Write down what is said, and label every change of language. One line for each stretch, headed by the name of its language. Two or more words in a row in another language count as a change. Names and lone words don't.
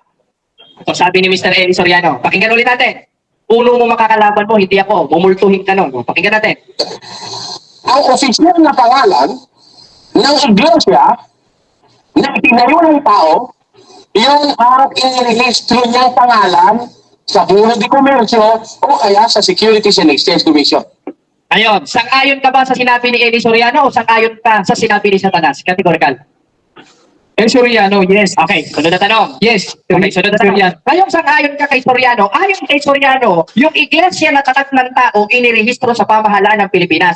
Filipino: Ito sabi ni Mr. Eli Soriano. Pakinggan ulit natin. Uno mo makakalaban mo, hindi ako. Mumultuhin ka nun. Pakinggan natin. Ang opisyal na pangalan ng iglesia na itinayo ng tao, yung ang inirehistro niyang pangalan sa Bureau de Comercio o kaya sa Securities and Exchange Commission. Ayun, sang-ayon ka ba sa sinabi ni Eli Soriano o sang-ayon ka sa sinabi ni Satanas? Categorical. Eh, Soriano, yes. Okay, sunod na tanong. Yes. Okay, sunod na tanong. Ngayong sang-ayon ka kay Soriano, ayon kay Soriano, yung iglesia na tatak ng tao inirehistro sa pamahalaan ng Pilipinas.